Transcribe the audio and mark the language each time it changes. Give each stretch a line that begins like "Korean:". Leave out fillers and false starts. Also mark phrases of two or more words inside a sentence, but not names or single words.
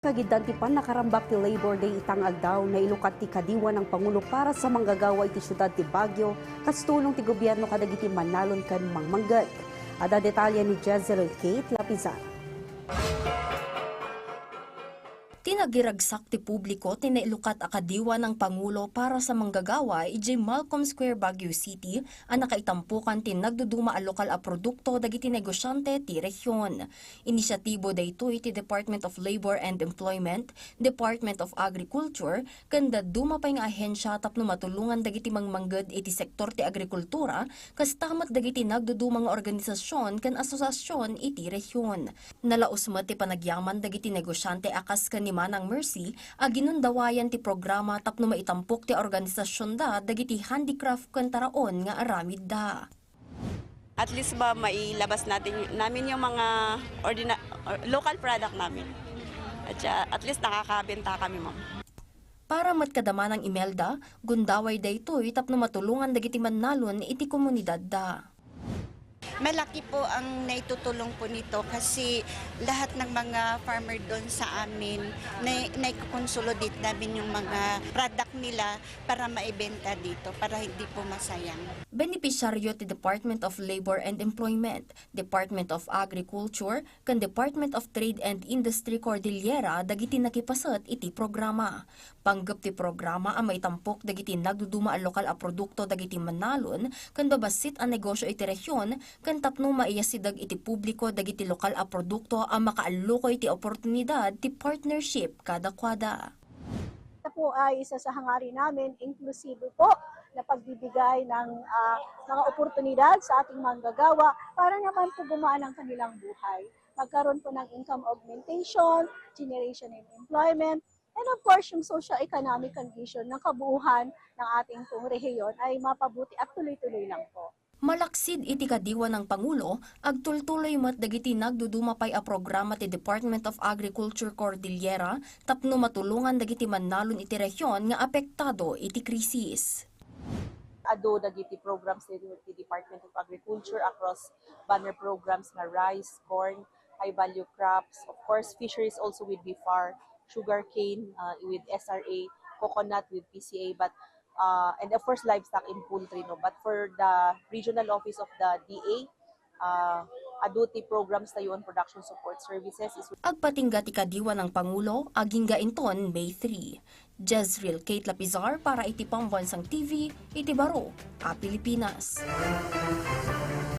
Iloko: Kagidan ti pan nakarambak ti Labor Day itangag daw na ilukat ti kadiwa ng Pangulo para sa manggagawa iti syudad ti Baguio kas tulong ti gobyerno kadagiti manalon kan mangmanggad. Ada detalye ni Jezreel Kate Lapizar. Tinagiragsak ti publiko tinailukat akadiwa ng Pangulo para sa manggagawa ijay Malcolm Square, Baguio City ang nakaitampukan ti nagduduma a lokal a produkto dagiti negosyante ti rehiyon. Inisyatibo daytoy ti Department of Labor and Employment, Department of Agriculture, kanda dumapay nga ahensya tapno matulungan dagiti mangmangged iti sektor ti agrikultura kas tamat dagiti nagduduma nga organisasyon kan asosasyon iti rehiyon. Nalaos met ti panagyaman dagiti negosyante akas kanima ng Mercy a ginundawayan ti programa tapno maitampok ti organisasyon da dagiti handicraft ken taraon nga aramid da.
English: At least
Filipino: ba mailabas namin yung mga
English: local product
Filipino: namin.
English: At least
Filipino: nakakabenta kami, ma'am.
Iloko: Para matkadama ng Imelda, gundaway daytoy tapno matulungan dagiti mannalon iti komunidad da.
Filipino: Malaki po ang naitutulong po nito kasi lahat ng mga farmer doon sa amin, naikukonsolidate namin yung mga product nila para maibenta dito, para hindi po masayang.
Iloko: Benepisyaryo ti Department of Labor and Employment, Department of Agriculture, kan Department of Trade and Industry Cordillera dagiti nakipasat iti programa. Panggap ti programa ang maitampok dagiti nagduduma a lokal a produkto dagiti manalon, kan babasit ang negosyo iti rehiyon, kan tapno maiyasidag iti publiko dagiti lokal a produkto ang makaalukoy ti oportunidad ti partnership kada-kwada.
Filipino: Ito po ay isa sa hangarin namin, inklusibo po na pagbibigay ng mga oportunidad sa ating manggagawa para naman po gumaan ang kanilang buhay. Magkaroon po ng
English: income augmentation, generation of employment, and of course
Filipino: yung
English: socio-economic condition
Filipino: ng kabuuhan ng ating pong rehiyon ay mapabuti at tuloy-tuloy lang po.
Iloko: Malaksid iti kadiwa ng Pangulo, agtultuloy mat dagiti nagdudumapay a programa ti Department of Agriculture Cordillera tapno matulungan dagiti mannalon iti rehiyon nga apektado iti krisis. Ado dagiti
English: programs ni Department of Agriculture across banner programs na rice, corn, high value crops, of course fisheries also with BIFAR, sugarcane with SRA, coconut with PCA, but and of course livestock in poultry, no? But for the regional office of the DA, aduti programs tayo on production support services is
Iloko: Agpatingga ti kadiwa ng Pangulo aging gainton May 3. Jezreel Kate Lapizar para iti Pambansang TV, iti Baro, Pilipinas.